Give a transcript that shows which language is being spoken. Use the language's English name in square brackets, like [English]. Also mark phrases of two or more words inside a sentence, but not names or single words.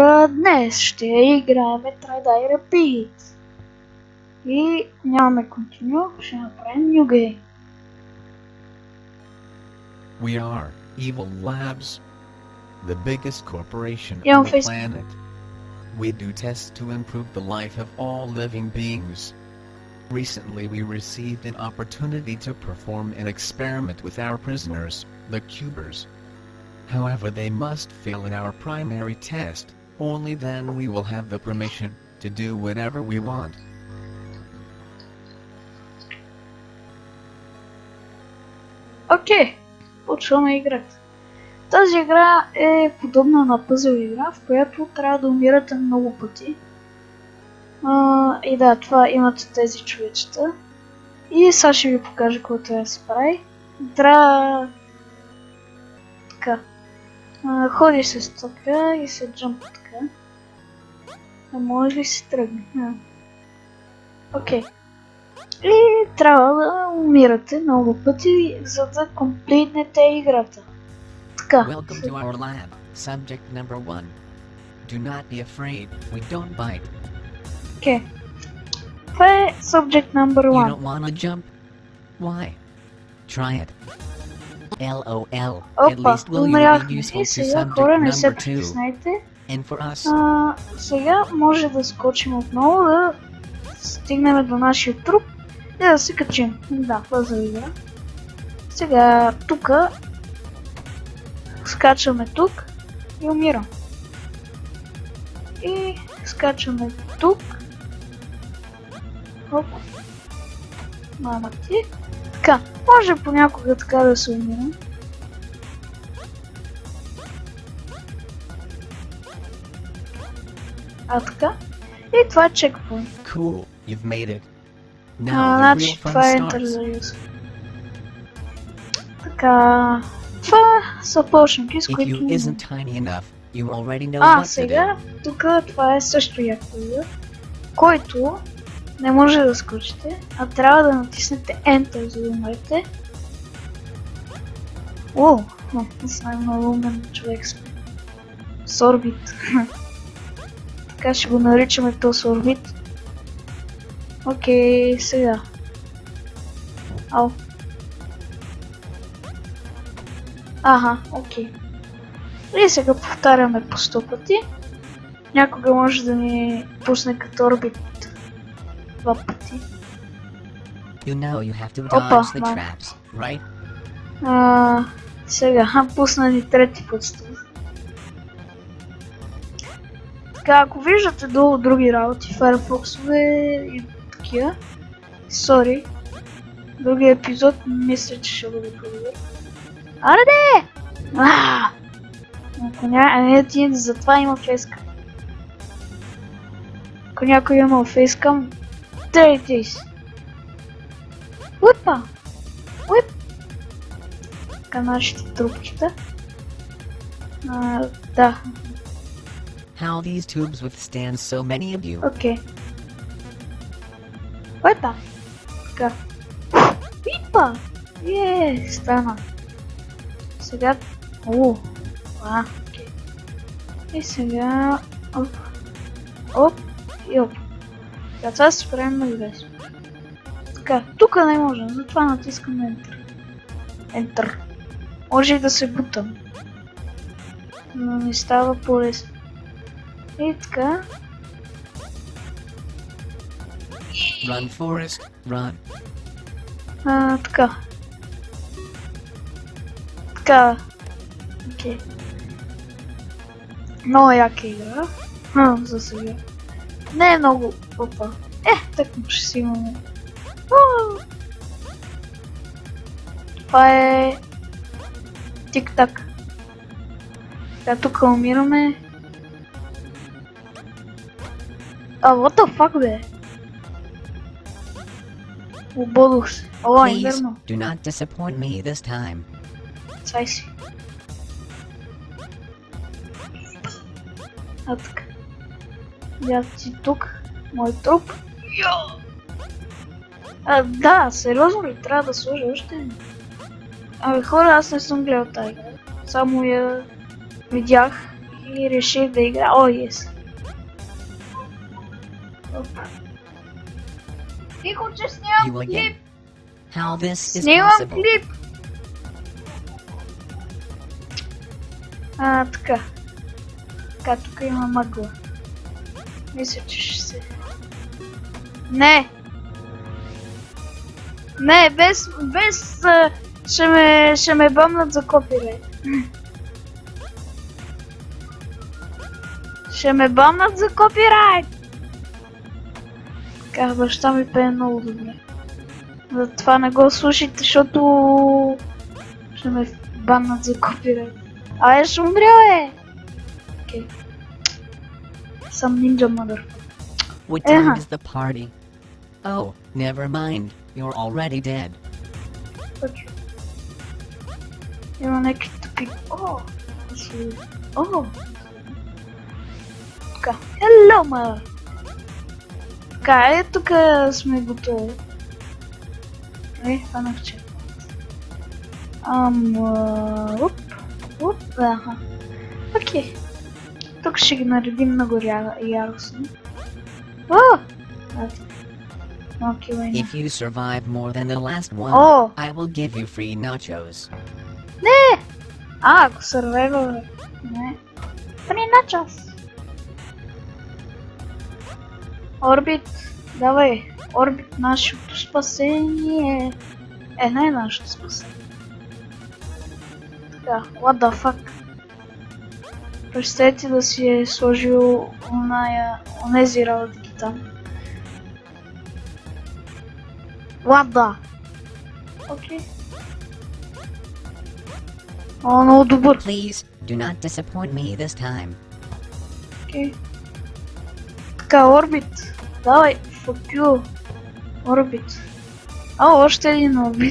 [Bulgarian] Днес ще играем Try Die Repeat. И нямаме continue, ще направим [English] New Game. We are Evil Labs, the biggest corporation Yeah, on the face- planet. We do tests to improve the life of all living beings. Recently we received an opportunity to perform an experiment with our prisoners, the Cubers. However, they must fail in our primary test, only then we will have the permission to do whatever we want. [Bulgarian] Окей, почваме играта. Тази игра е подобна на пъзел игра, в която трябва да умирате много пъти. И да, това имате тези човечета. И сега ще ви покажа какво трябва да се прави. Трябва... така. Ходиш се така и се джампа така. А може ли се тръгне? Окей. И трябва да умирате много пъти, за да комплитнете играта. Така. [English] Welcome to our lab, subject number 1. Do not be afraid, we don't bite. [Bulgarian] Окей. Това е [English] subject number You 1. don't wanna jump? Why? Try it. LOL. At [Bulgarian] Опа, [English] least will you be [Bulgarian] умряхме. [English] useful [Bulgarian] И [English] to [Bulgarian] сега [English] subject [Bulgarian] хора не се [English] number 2. [Bulgarian] притеснете. [English] And for us, [Bulgarian] Сега може да скочим отново, да стигнем до нашия труп и да се качим. Да, пъзел игра. Сега тука скачаме тук и умирам. И скачаме тук. Оп. Мама ти. Така, може понякога така да се умирам. Така. И това е чекпоинт. [English] cool, you've made it. Now the [Bulgarian] Значи [English] real [Bulgarian] това е [English] fun [Bulgarian] Enter [English] starts. [Bulgarian] за юз. Така, това са почники, с [English] If [Bulgarian] които... [English] you isn't tiny enough, you already know what to do. [Bulgarian] Сега, тук това е също яко игра, който не може да скочите, а трябва да натиснете Enter, за да умрете. О, не съм много умен човек съм. Сорбит. Така ще го наричаме то Сорбит. Окей, сега. Ау. Аха, окей. И сега повтаряме по 100 пъти. Някога може да ни пусне като орбит 2 пъти. [English] You know you have to [Bulgarian] Опа, [English] dodge the [Bulgarian] мам. [English] traps, right? [Bulgarian] Сега, пусна ни трети път с това. Така, ако виждате долу други работи, Firefox-ове и такива, сори, другия епизод мисля, че ще бъде по-добър. Аре де! Ако не ти, затова има фейскам. Ако някой има фейскам, трейте си. Уипа! Уип! Така нашите трупчета. Да, [English] How these tubes withstand so many of you. [Bulgarian] окей. Уипа! Така. Уипа! Стана. Сега... окей. И сега... Оп. Оп. И оп. Сега това се правим на 20. Така, тук не можем, затова натискам Enter. Enter. Може и да се бутам. Но не става по-лесно. И така. [English] Run, Forrest, run. [Bulgarian] Така. Така. Окей. Много яка игра. За сега. Не е много. Опа. Так му ще си имаме. Това е... Тик-так. Така, тук умираме. [English] What the fuck, [Bulgarian] бе? Ободох се. [English] Please, Инверно. do not disappoint me this time. [Bulgarian] Цай си. Така. Я си тук. Мой труп. Да, сериозно ли? Трябва да сложа още един. Хора, аз не съм гледал тази игра. Само я видях И реших да игра. О, ес. Тихо, че [English] You [Bulgarian] снимам [English] again. [Bulgarian] клип! [English] How this is [Bulgarian] Снимам [English] possible? [Bulgarian] клип! Така. Така, тук има мъгла. Мисля, че ще се... Не! Не, без ще ме бъмнат за копирайт. Ще ме бъмнат за копирайт! Така, баща ми пее много добре. Затова не го слушайте, защото ще ме баннат за копирайт. Абе, ще умря, Окей. Съм нинджа мъдър. [English] What time Uh-huh. is the party? Oh, never mind. You're already dead. [Bulgarian] Окей. Има някакви тупи. О! Така. Hello, ма! Така, тук сме готови. Фанах че. Аха. Окей. Тук ще ги наредим много яростно. Окей, война. [English] If you survive more than the last one, [Bulgarian] О! [English] I will give you free nachos. [Bulgarian] Ако сървайва, не. При на час. Орбит, давай. Орбит, нашето спасение. Не е нашето спасение. Така, [English] what the fuck. [Bulgarian] Представете да си е сложил онези работки там. [English] What the? [Bulgarian] Окей. О, много добър. [English] Please, do not disappoint me this time. [Bulgarian] Окей. Така, орбит. Давай, [English] fuck you. [Bulgarian] Орбит. Още един орбит.